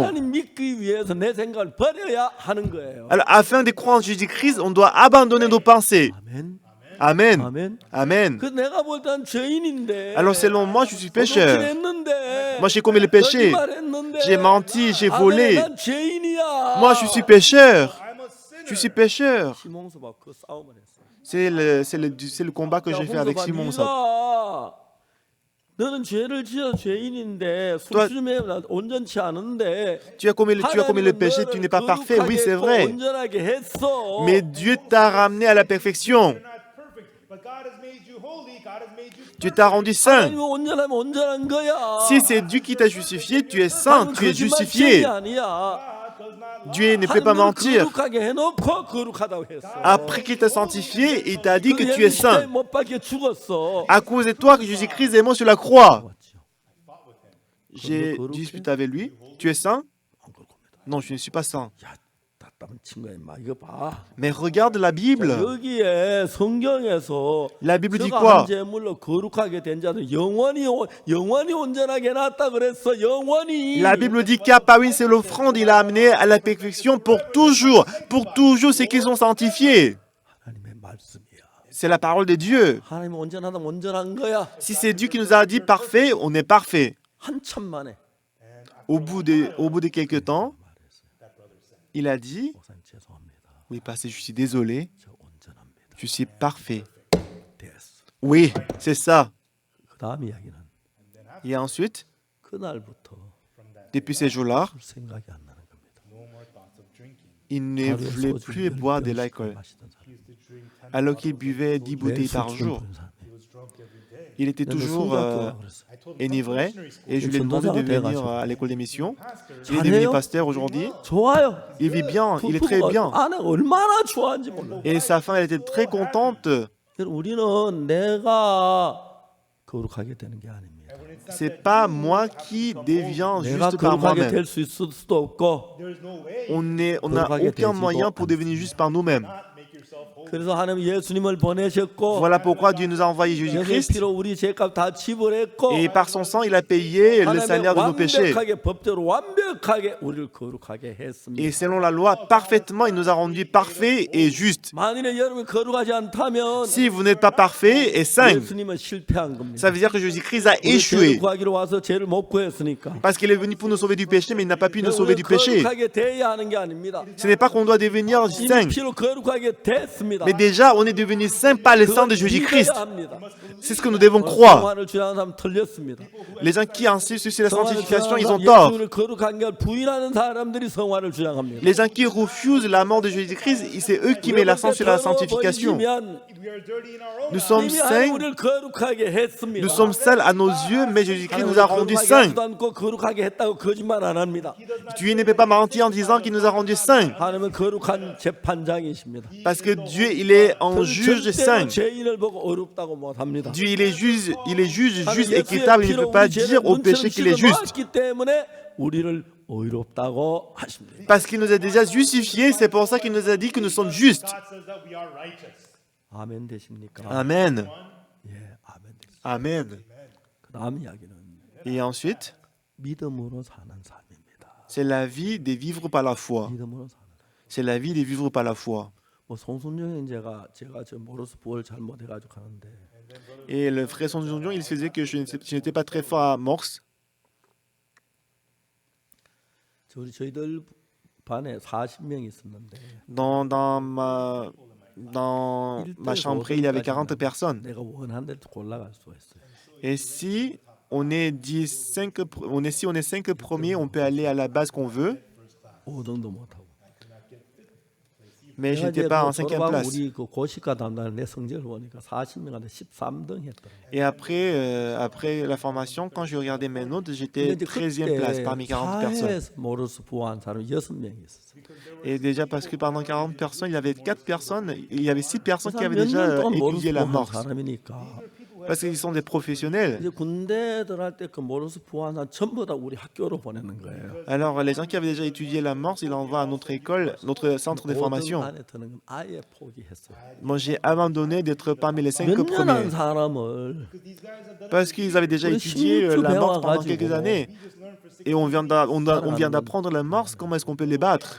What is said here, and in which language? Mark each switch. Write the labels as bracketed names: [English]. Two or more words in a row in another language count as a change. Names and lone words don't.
[Korean] 하나님 믿기 위해서 내 생각을 버려야 하는 거예요. [French] Alors, afin de croire en Jésus-Christ, on doit abandonner nos pensées. [Korean] 아멘. [French] Amen. [Korean] 아멘. [French] Amen. [Korean] 그 내가 볼 땐 죄인인데. [French] Alors, selon moi, je suis pécheur. [Korean] 했는데. [French] Moi, j'ai commis le péché. [Korean] 거짓말했는데. [French] J'ai menti, j'ai [Korean] 아멘, [French] volé. [Korean] 난 죄인이야. [French] Moi, je suis pécheur. [English] I'm a sinner. [French] Je suis pécheur. [Korean] 시몬서가 그 싸움을 했어. [French] C'est le combat que j'ai fait avec Simon. Ça. [Korean] 네가 너는 죄를 지어 죄인인데 [French] Toi- [Korean] 숨쉬면 온전치 않은데 [French] Tu as commis le péché, tu n'es pas parfait. Oui, c'est vrai. [Korean] 온전하게 했어. [French] Mais Dieu t'a ramené à la perfection. [English] You're not perfect, but God has made you holy. God has made you [French] Dieu t'a rendu saint. [Korean] 하나님이 온전하면 온전한 거야. [French] Si c'est Dieu qui t'a justifié, tu es saint, tu es justifié. [Korean] 아니야. [English] God does not [French] Dieu ne peut pas [Korean] 하나님을 [French] mentir. [Korean] 거룩하게 해놓고 거룩하다고 했어. [French] Après qu'il t'a sanctifié, il t'a dit que tu es saint. [Korean] 못 박혀 죽었어. [French] À cause de toi que Jésus-Christ est mort sur la croix. J'ai disputé avec lui. Tu es saint? [Korean] 안 그럴 겁니다. [French] Non, je ne suis pas saint. [Korean] 야, 답답한 친구야, 임마. 이거 봐. [French] Mais regarde la Bible. [Korean] 여기에 성경에서 [French] La Bible dit [Korean] 저가 [French] quoi? [Korean] 한 제물로 거룩하게 된 자는 영원히 온전하게 해놨다 그랬어. 영원히. [French] La Bible dit qu'à c'est l'offrande, il a amené à la perfection pour toujours. Pour toujours, c'est qu'ils sont sanctifiés. [Korean] 하나님의 말씀이야. [French] C'est la parole de Dieu. [Korean] 하나님 온전하다 온전한 거야. [French] Si c'est Dieu qui nous a dit parfait, on est parfait. [Korean] 한참 만에 [French] Au bout de quelques temps, il a dit, [Korean] 목사님 죄송합니다. [French] oui, pasteur, je suis désolé, [Korean] 저 온전합니다. [French] je suis parfait. [Korean] 됐어. [French] Oui, c'est ça. [Korean] 그 다음 이야기는 [French] Et ensuite, [Korean] 그날부터 [French] depuis ces jours-là, [Korean] 술 생각이 안 나는 겁니다. [French] il ne [Korean] 하루에 [French] voulait [Korean] 소주 [French] plus boire de [Korean] 10병씩 [French] l'alcool, [Korean] 마시던 사람. [French] alors qu'il buvait 10 bouteilles par jour. Il était toujours enivré et je lui ai demandé de venir à l'école des missions. Il est devenu pasteur aujourd'hui. [Korean] 좋아요. [French] Il vit bien, il est très bien. [Korean] 아내가 얼마나 좋아하는지 몰라. [French] Et sa femme, elle était très contente. [Korean] 우리는 내가 거룩하게 되는 게 아닙니다. [French] C'est pas moi qui deviens [Korean] 내가 [French] juste par [Korean] 거룩하게 [French] moi-même. [Korean] 될 수 있을 수도 없고. [French] On n'a aucun moyen pour devenir juste par nous-mêmes. [Korean] 그래서 하나님 예수님을 보내셨고 [French] Voilà pourquoi Dieu nous a envoyé [Korean] 예수님 [French] Jésus-Christ. [Korean] 피로 우리 죄값 다 지불했고 [French] Et par son sang, il a payé le [Korean] 하나님의 [French] salaire de nos péchés. [Korean] 완벽하게 법대로 완벽하게 우리를 거룩하게 했습니다. [French] Et selon la loi, parfaitement, il nous a rendus parfaits et justes. [Korean] 만일에 여러분이 거룩하지 않다면 [French] Si vous n'êtes pas parfaits et saints, [Korean] 예수님은 실패한 겁니다. [French] ça veut dire que Jésus-Christ a [Korean] 우리 죄를 [French] échoué. [Korean] 구하기로 와서 죄를 못 구했으니까. [French] Parce qu'il est venu pour nous sauver du péché, mais il n'a pas pu nous sauver du péché. [Korean] 거룩하게 돼야 하는 게 아닙니다. [French] Ce n'est pas qu'on doit devenir [Korean] 이미 [French] saints, [Korean] 피로 거룩하게 됐습니다. [French] mais déjà, on est devenu saints par le sang de Jésus-Christ. [Korean] 믿어야 합니다. [French] C'est ce que nous devons croire. [Korean] 성화를 주장하는 사람 틀렸습니다. [French] Les gens qui insistent sur la [Korean] 성화를 [French] sanctification, ils ont [Korean] 주장하는 [French] tort. [Korean] 예수를 거룩한 걸 부인하는 사람들이 성화를 주장합니다. [French] Les gens qui refusent la mort de Jésus-Christ, c'est eux qui mettent l'accent sur la sanctification. [English] We are dirty in our own [French] Nous sommes [Korean] 이미 하나님 [French] saints, [Korean] 우리를 거룩하게 했습니다. [French] nous sommes sales à nos yeux, mais Jésus-Christ nous a rendus [Korean] 거룩하게 [French] saints. [Korean] 하지도 않고 거룩하게 했다고 거짓말 안 합니다. [French] Dieu ne peut pas mentir en disant qu'il nous a rendus saints. [Korean] 하나님은 거룩한 재판장이십니다. [French] Parce que Dieu, il est en juge saint. [Korean] 죄인을 보고 어렵다고 못 합니다. [French] Dieu, il est juge juste, équitable. Il ne peut pas dire au péché qu'il est juste. [Korean] 기 때문에 우리를 의롭다고 하십니다. [French] Parce qu'il nous a déjà justifiés, c'est pour ça qu'il nous a dit que nous sommes justes. [English] God says that we are righteous. [Korean] 아멘 되십니까? [French] Amen. [Korean] 예, 아멘 되십니까? [French] Amen. [Korean] 그 다음 이야기는 [French] Et ensuite, [Korean] 믿음으로 사는 삶입니다. [French] c'est la vie de vivre par la foi. [Korean] 믿음으로 사는 삶. [French] C'est la vie de vivre par la foi. [Korean] 뭐 송순정인 제가 저 모로스 부월 잘못해가지고 하는데 [French] Et le frère Son Dion, il se disait que je n'étais pas très fort à Morse. [Korean] 저희들 반에 40명이 있었는데 [French] Dans ma chambre, il y avait 40 personnes. [Korean] 내가 원하는 데로 골라갈 수가 있어요. [French] Et si on est 5 premiers, on peut aller à la base qu'on veut. [Korean] 5등도 못하고. [French] Mais je n'étais pas en 5e place. [Korean] 우리 그 고시과 담당 내 성적을 보니까 40명한테 13등 했더라고요. [French] Et après la formation, quand je regardais mes notes, j'étais 13e place parmi 40 personnes. [Korean] 사회에서 모로스 부화한 사람 6명이 있었어요. [French] Et déjà parce que pendant 40 personnes, il y avait 4 personnes, il y avait 6 personnes qui [Korean] 그 [French] avaient [Korean] 사람 [French] déjà [Korean] 몇 년 동안 모로스 [French] étudié la [Korean] 부화한 [French] Morse. [Korean] 사람이니까 [French] Parce qu'ils sont des professionnels. [Korean] 이제 군대 들어갈 때 그 모로스 부화한 사람 전부 다 우리 학교로 보내는 거예요. [French] Alors les gens qui avaient déjà étudié la Morse, ils l'envoient à notre école, notre centre de [Korean] 5등 [French] formation. [Korean] 안에 드는 건 아예 포기했어요. [French] Moi, j'ai abandonné d'être parmi les 5 [Korean] 몇 년 한 [French] premiers. [Korean] 사람을 [French] Parce qu'ils avaient déjà étudié la Morse pendant quelques années. Et on vient d'apprendre la Morse, comment est-ce qu'on peut les battre?